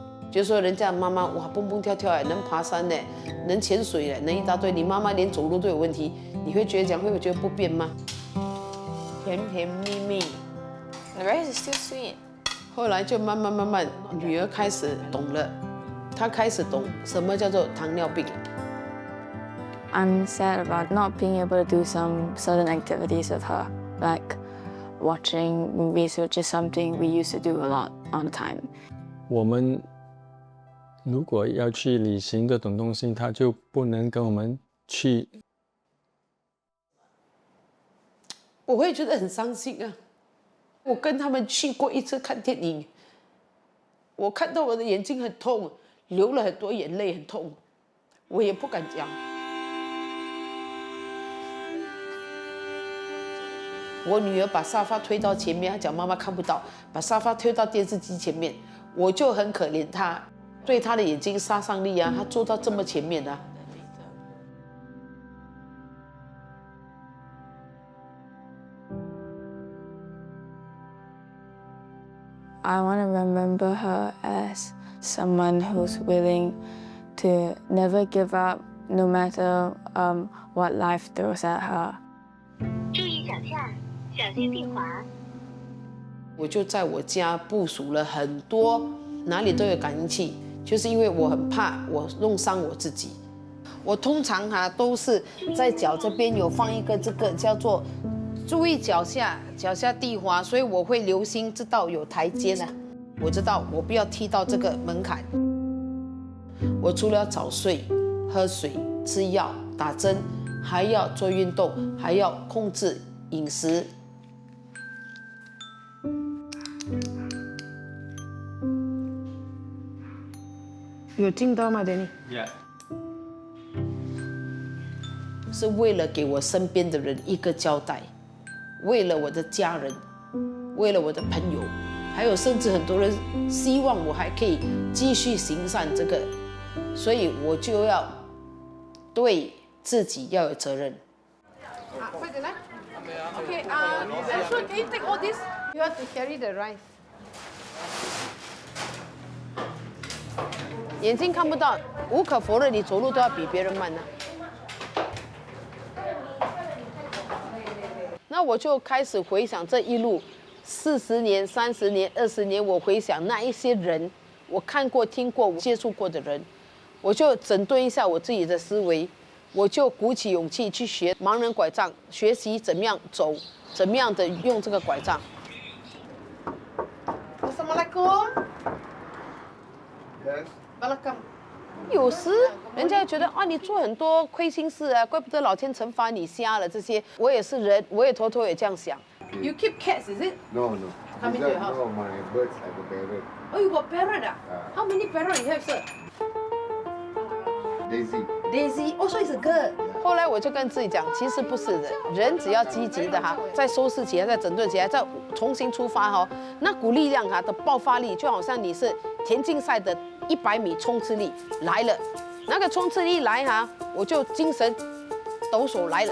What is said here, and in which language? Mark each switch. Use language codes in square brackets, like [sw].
[zh] 就说人家妈妈哇蹦蹦跳跳哎，能爬山呢，能潜水呢，能一大堆，你妈妈连走路都有问题，你会觉得讲会不会觉得不便吗？甜甜蜜蜜 [en] The rice is still sweet. [zh] 后来就慢慢，女儿开始懂了，她开始懂什么叫做糖尿病。 [en] I'm sad about not being able to do some certain activities with her, like watching movies, which is something we used to do a lot all the time. [zh] 我们如果要去旅行这种东西，他就不能跟我们去。我会觉得很伤心啊！我跟他们去过一次看电影，我看到我的眼睛很痛，流了很多眼泪，很痛，我也不敢讲。我女儿把沙发推到前面，她讲妈妈看不到，把沙发推到电视机前面，我就很可怜她，对她的眼睛杀伤力啊，她坐到这么前面啊。 [en] I want to remember her as someone who's willing to never give up, no matter what life throws at her. [zh] 注意脚下，小心地滑。我就在我家部署了很多，哪里都有感应器，就是因为我很怕我弄伤我自己。我通常都是在脚这边有放一个这个叫做注意脚下地滑，所以我会留心知道有台阶呢。我知道我不要踢到这个门槛。我除了要早睡、喝水、吃药、打针，还要做运动，还要控制饮食。有听到吗，Danny？ [en] Yeah。 [zh] 是为了给我身边的人一个交代，为了我的家人，为了我的朋友，还有甚至很多人希望我还可以继续行善这个，所以我就要对自己要有责任。快点来。 [en] Okay, so can you take all this? You have to carry the rice. [zh] 眼睛看不到，无可否认，你走路都要比别人慢呢。那我就开始回想这一路40年、30年、20年，我回想那一些人，我看过、听过、接触过的人，我就整顿一下我自己的思维，我就鼓起勇气去学盲人拐杖，学习怎么样走，怎么样的用这个拐杖。 [ms] Assalamualaikum。 [en] Yes. Welcome。 [zh] 有时人家觉得啊，你做很多亏心事啊，怪不得老天惩罚你瞎了这些。我也是人，我也偷偷也这样想。 [en] You keep cats, is it? No. Come into your house. No, my birds have a parrot. Oh, you got parrot ah? How many parrot you have, sir? Daisy. Daisy, also is a girl. [zh] 后来我就跟自己讲，其实不是的，人只要积极的再收拾起来，再整顿起来，再重新出发那股力量的爆发力，就好像你是田径赛的100米冲刺力来了，那个冲刺力来我就精神抖擞来了。